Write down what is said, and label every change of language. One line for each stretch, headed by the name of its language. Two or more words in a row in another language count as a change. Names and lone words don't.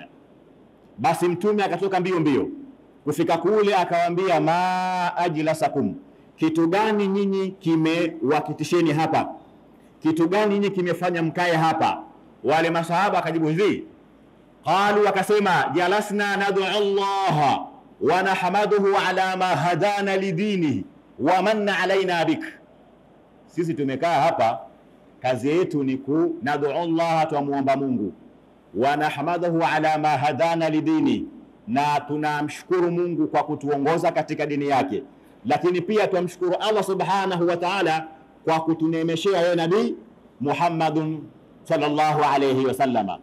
Swahili: Basi Mtume akatoka mbio kufika kule akawaambia
Arabic: ما أجلسكم,
Swahili: kitu gani nyinyi kimewakitisheni hapa? Kitu gani nyinyi kimefanya mkae hapa? Wale masahaba akajibu hivi, qalu, wakasema
Arabic: جلسنا ندعو الله ونحمده على ما هدانا للدين ومن علينا بك.
Swahili: Sisi tumekaa hapa, kazi yetu ni kunad'u Allah, tumuomba Mungu,
Arabic: ونحمده على ما هدانا للدين,
Swahili: na tunamshukuru Mungu kwa kutuongoza katika dini yake, lakini pia tumshukuru Allah
Arabic: سبحانه وتعالى
Swahili: kwa kutunemeshea yeye Nabii Muhammadun
Arabic: صلى الله عليه وسلم.